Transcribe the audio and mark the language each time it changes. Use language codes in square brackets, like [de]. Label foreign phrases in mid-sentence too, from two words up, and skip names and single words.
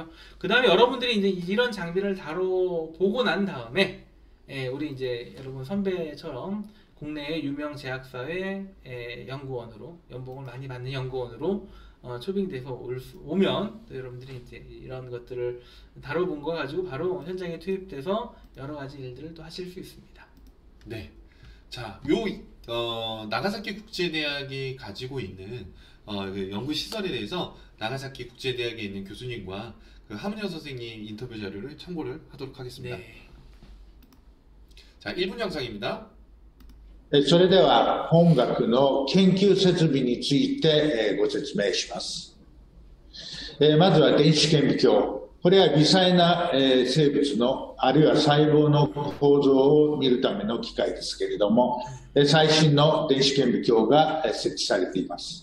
[ko] 그 다음에 여러분들이 이제 이런 장비를 보고 난 다음에 우리 이제 여러분 선배처럼 국내의 유명 제약사회 연구원으로 연봉을 많이 받는 연구원으로 초빙돼서 오면 또 여러분들이 이제 이런 것들을 다뤄본 거 가지고 바로 현장에 투입돼서 여러 가지 일들을 또 하실 수 있습니다. 네. 자, 요 나가사키 국제대학이 가지고 있는 그 연구 시설에 대해서 나가사키 국제대학에 있는 교수님과 그 하문여 선생님 인터뷰 자료를 참고를 하도록 하겠습니다. 네. 자, 1분 영상입니다. [ja] それでは本学の研究設備についてご説明します。まずは電子顕微鏡。これは微細な生物のあるいは細胞の構造を見るための機械ですけれども、最新の電子顕微鏡が設置されています。